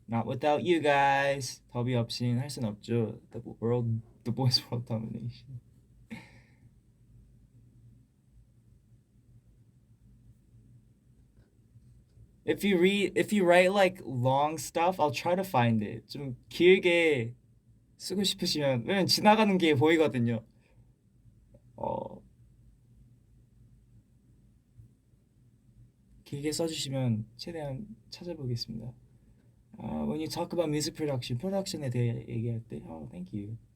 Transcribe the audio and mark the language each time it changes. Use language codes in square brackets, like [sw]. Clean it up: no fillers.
[en] Not without you guys. [ko] 더비 없인 할 순 없죠. [en] The boys' world domination. If you write like long stuff, I'll try to find it. [ko] 좀 길게 쓰고 싶으시면, 왜냐면 지나가는 게 보이거든요. 길게 써주시면 최대한 찾아보겠습니다. [en] When you talk about music production, [ko] 프로덕션에 대해 얘기할 때, [en] thank you.